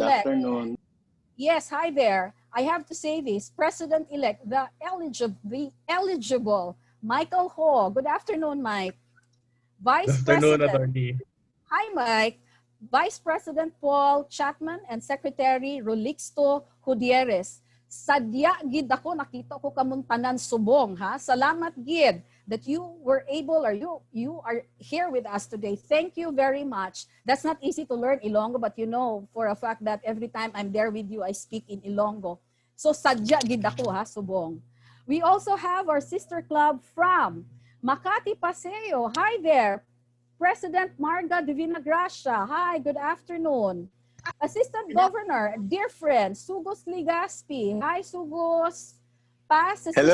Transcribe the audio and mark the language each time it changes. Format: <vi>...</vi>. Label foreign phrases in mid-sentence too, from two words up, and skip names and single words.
<en>President-elect. afternoon. Yes, hi there. I have to say this, President-elect, the eligible, Michael Ho. Good afternoon, Mike. Vice Good afternoon, President. Attorney. Hi, Mike. Vice President Paul Chapman and Secretary Rolixto Gutierrez.</en> <hil>Sadya gid ako nakita ko kamuntanan subong ha. Salamat gid</hil> <en>that you were able or you are here with us today. Thank you very much. That's not easy to learn Ilonggo, but you know for a fact that every time I'm there with you I speak in Ilonggo.</en> <hil>So sadya gid ako ha subong.</hil> <en>We also have our sister club from Makati Paseo. Hi there. President Marga Divina Gracia. Hi, good afternoon. Assistant Governor, dear friend, Sugos Ligaspi. Hi, Sugos. Past Assistant</en>